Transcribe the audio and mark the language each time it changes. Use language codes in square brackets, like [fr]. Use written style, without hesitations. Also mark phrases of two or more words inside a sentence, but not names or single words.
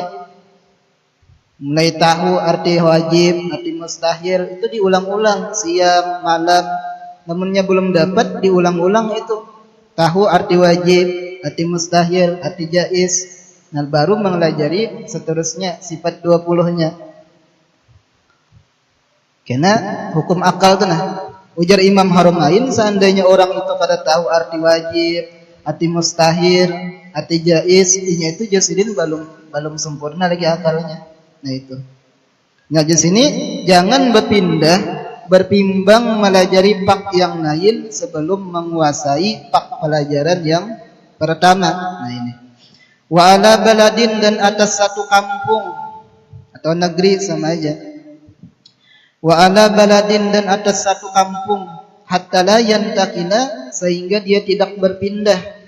[id] Mulai tahu arti wajib, arti mustahil, itu diulang-ulang siang, malam. Namunnya belum dapat, diulang-ulang itu. Tahu arti wajib, arti mustahil, arti jaiz. Nah baru mempelajari seterusnya sifat 20-nya. Karena hukum akal tu nah. Ujar Imam Harumain, seandainya orang itu kada tahu arti wajib, arti mustahil, arti jaiz, inya itu jasidin belum sempurna lagi akalnya. Nah itu. Nah di sini jangan berpimbang melajari pak yang lain sebelum menguasai pak pelajaran yang pertama. Nah ini. [ar] وعلى بلد, [id] dan atas satu kampung atau negeri sama aja. [ar] وعلى بلد, [id] dan atas satu kampung. [ar] حتى لا ينتقل, [id] sehingga dia tidak berpindah.